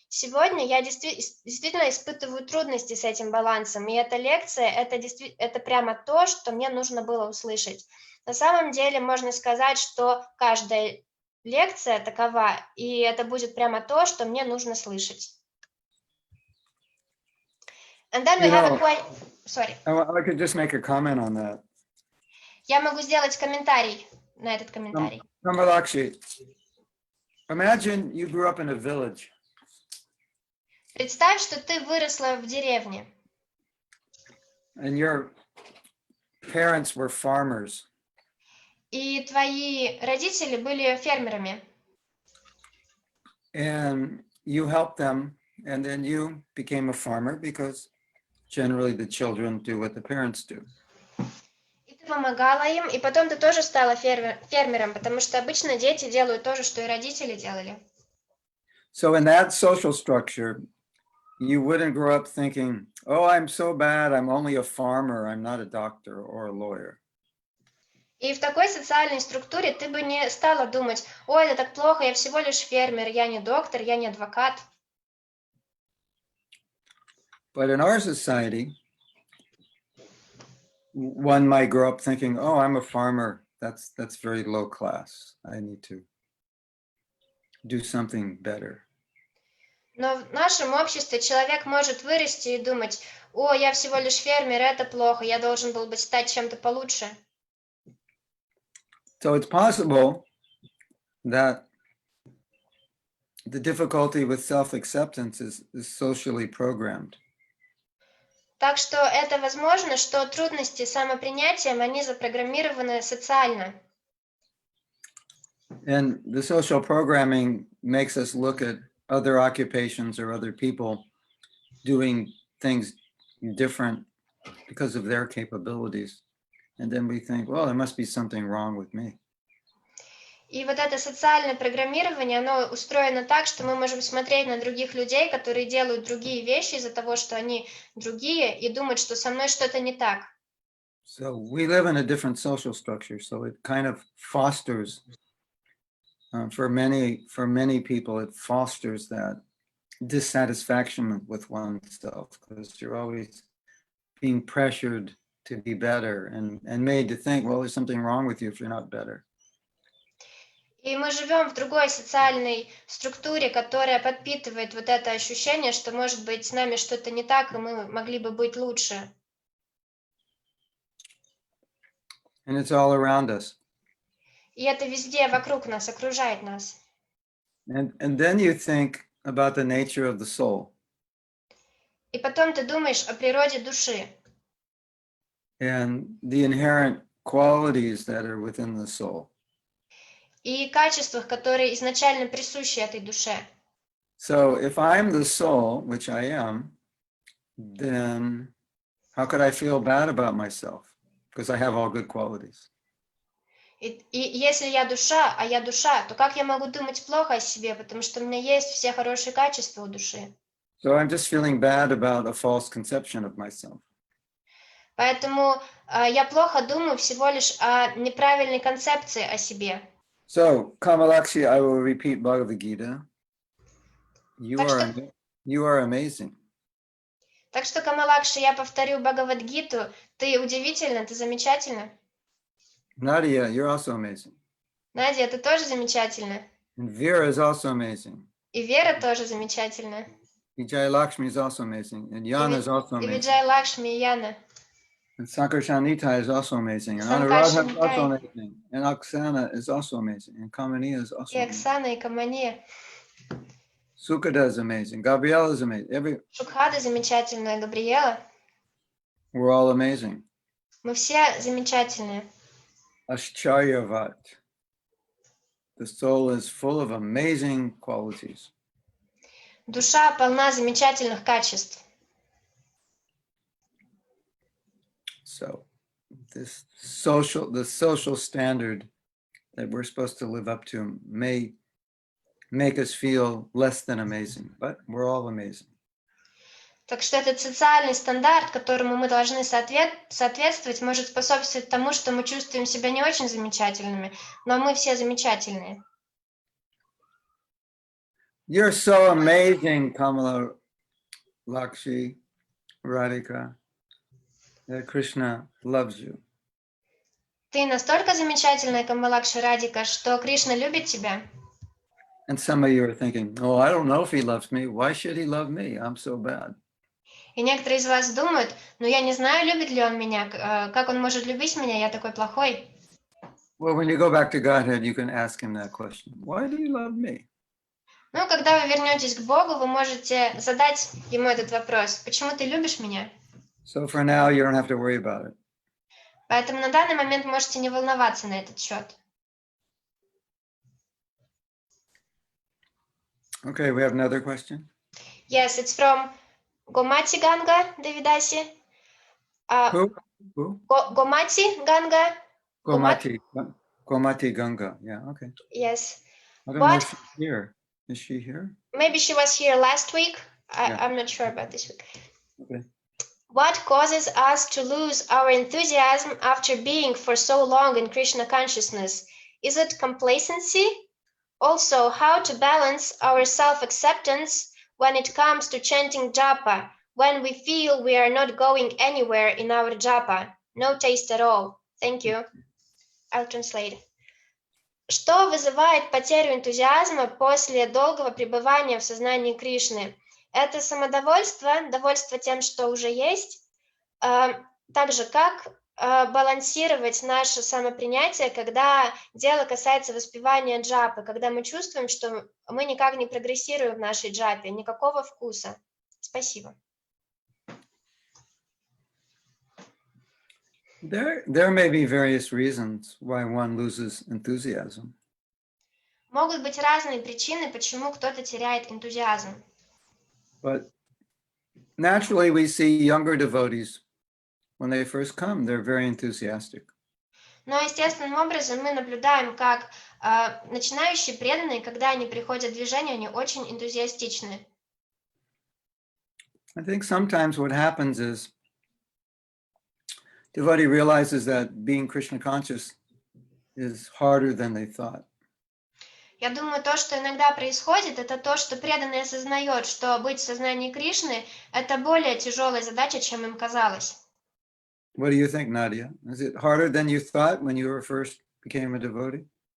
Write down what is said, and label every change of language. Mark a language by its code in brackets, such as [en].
[ru] Сегодня я действительно испытываю трудности с этим балансом, и эта лекция – это прямо то, что мне нужно было услышать. На самом деле можно сказать, что каждая лекция такова, и это будет прямо то, что мне нужно слышать. [en] And then we have a question. Sorry. I could just make a comment on that. [ru] Я могу сделать комментарий на этот комментарий. [en] Kamalakshi, imagine you grew up in a village. [ru] Представь, что ты выросла в деревне. [en] And your parents were farmers. [ru] И твои родители были фермерами. [en] And you helped them, and then you became a farmer because generally the children do what the parents do. [ru] И ты помогала им, и потом ты тоже стала фермером, потому что обычно дети делают то же, что и родители делали. [en] So in that social structure, you wouldn't grow up thinking, oh, I'm so bad, I'm only a farmer, I'm not a doctor or a lawyer. [ru] И в такой социальной структуре ты бы не стала думать, ой, это так плохо, я всего лишь фермер, я не доктор, я не адвокат. [en] But in our society, one might grow up thinking, oh, I'm a farmer, that's very low class, I need to do something better. [ru] Но в нашем обществе человек может вырасти и думать, о, я всего лишь фермер, это плохо, я должен был бы стать чем-то получше. [en] So it's possible that the difficulty with self-acceptance is socially programmed. [ru] Так что это возможно, что трудности с самопринятием, они запрограммированы социально. [en] And the social programming makes us look at other occupations or other people doing things different because of their capabilities. And then we think, well, there must be something wrong with me. [ru] И вот это социальное программирование, оно устроено так, что мы можем смотреть на других людей, которые делают другие вещи из-за того, что они другие, и думать, что со мной что-то не так. [en] So we live in a different social structure, so it kind of fosters, for many people, it fosters that dissatisfaction with oneself, because you're always being pressured to be better and made to think, well, there's something wrong with you if you're not better. [ru] И мы живем в другой социальной структуре, которая подпитывает вот это ощущение, что, может быть, с нами что-то не так, и мы могли бы быть лучше. [en] And it's all around us. [ru] И это везде вокруг нас, окружает нас. [en] And then you think about the nature of the soul. [ru] И потом ты думаешь о природе души. [en] And the inherent qualities that are within the soul. [ru] И качествах, которые изначально присущи этой душе. [en] So if I'm the soul, which I am, then how could I feel bad about myself? Because I have all good qualities. [ru] И если я душа, а я душа, то как я могу думать плохо о себе, потому что у меня есть все хорошие качества у души. [en] So I'm just feeling bad about a false conception of myself. [ru] Поэтому я плохо думаю всего лишь о неправильной концепции о себе. [en] So, Kamalakshi, I will repeat Bhagavad Gita. You are amazing. [ru] Так что, Камалакши, я повторю Бхагавад-гиту. Ты удивительна, ты замечательна. [en] Nadia, you're also amazing. [ru] Надя, ты тоже замечательна. [en] And Vera is also amazing. [ru] И Вера тоже замечательна. [en] Vijay Lakshmi is also amazing, and Yana is also [ru] И [en] amazing, [ru] Виджай Лакшми, и Яна. [en] and Sankarshanita is also amazing, and [ru] Санкарша [en] Anuradha is also [ru] Нитай, [en] amazing, and Oksana is also amazing, and Kamani is [ru] и [en] also amazing. [ru] Оксана, и Камания. [en] Sukada is amazing, Gabrielle is amazing. [ru] Шукхада замечательная, Габриэла. [en] We're all amazing. [ru] Мы все замечательные. [sa] Ascharyavat. [en] The soul is full of amazing qualities. [ru] Душа полна замечательных качеств. [en] So the social standard that we're supposed to live up to may make us feel less than amazing, but we're all amazing. [ru] Так что этот социальный стандарт, которому мы должны соответствовать, может способствовать тому, что мы чувствуем себя не очень замечательными, но мы все замечательные. [en] You're so amazing, Kamala Lakshi Radhika, that Krishna loves you. [ru] Ты настолько замечательная, Камалакши Радика, что Кришна любит тебя. [en] And some of you are thinking, oh, I don't know if he loves me. Why should he love me? I'm so bad. [ru] И некоторые из вас думают, ну я не знаю, любит ли он меня, как он может любить меня, я такой плохой. [en] Well, when you go back to Godhead, you can ask him that question. Why do you love me? [ru] Ну, когда вы вернетесь к Богу, вы можете задать ему этот вопрос. Почему ты любишь меня? [en] So for now, you don't have to worry about it. [ru] Поэтому на данный момент можете не волноваться на этот счет. [en] Okay, we have another question. Yes, it's from Gomati Ganga, Devidasi. Who? Gomati Ganga. Gomati Ganga. Yeah, okay. Yes. I don't know if she's here. Is she here? Maybe she was here last week. Yeah. I'm not sure about this week. Okay. What causes us to lose our enthusiasm after being for so long in Krishna consciousness? Is it complacency? Also, how to balance our self-acceptance when it comes to chanting japa, when we feel we are not going anywhere in our japa, no taste at all? Thank you. I'll translate. [ru] Что вызывает потерю энтузиазма после долгого пребывания в сознании Кришны? Это самодовольство, довольство тем, что уже есть, так же как балансировать наше самопринятие, когда дело касается воспевания джапы, когда мы чувствуем, что мы никак не прогрессируем в нашей джапе, никакого вкуса. Спасибо. [en] There may be various reasons why one loses enthusiasm. [ru] Могут быть разные причины, почему кто-то теряет энтузиазм. [en] But naturally, we see younger devotees, when they first come, they're very enthusiastic. [ru] Но естественным образом мы наблюдаем, как начинающие преданные, когда они приходят в движение, они очень энтузиастичны. [en] I think sometimes what happens is devotee realizes that being Krishna conscious is harder than they thought. [ru] Я думаю, то, что иногда происходит, это то, что преданный осознает, что быть в сознании Кришны – это более тяжелая задача, чем им казалось. [en] What do you think, Nadia? Is it harder than you thought when you first became a devotee?